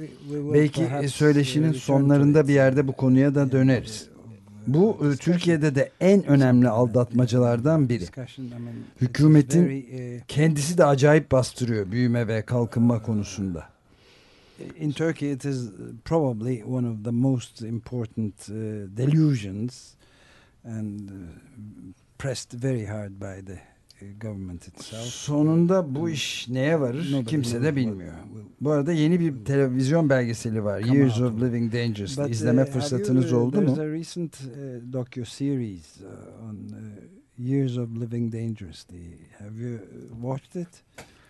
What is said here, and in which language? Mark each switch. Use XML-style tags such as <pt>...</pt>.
<tr>Belki söyleşinin sonlarında bir yerde bu konuya da döneriz. Bu Türkiye'de de en önemli aldatmacalardan biri. Hükümetin kendisi de acayip bastırıyor büyüme ve kalkınma konusunda.</tr> <en>In Turkey it is probably one of the most important delusions and pressed very hard by the government itself.</en> <tr>Sonunda bu iş neye varır kimse de bilmiyor. Bu arada yeni bir televizyon belgeseli var. Years of Living Dangerously. İzleme fırsatınız oldu mu?</tr> <en>There's a recent docu-series on Years of Living Dangerously. Have you watched it?</en>